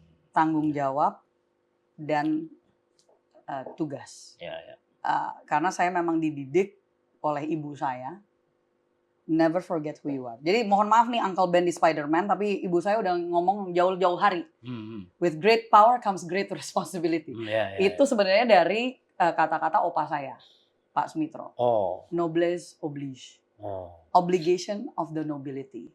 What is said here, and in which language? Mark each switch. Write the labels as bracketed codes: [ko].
[id] Tanggung jawab dan tugas. Karena saya memang dididik oleh ibu saya [en] Never forget who you are. [id] Jadi mohon maaf nih Uncle Ben di Spider-Man, tapi ibu saya udah ngomong jauh-jauh hari. [en] With great power comes great responsibility. [id] Itu sebenarnya dari kata-kata opa saya, Pak Sumitro. [fr] Noblesse oblige. [en] Obligation of the nobility.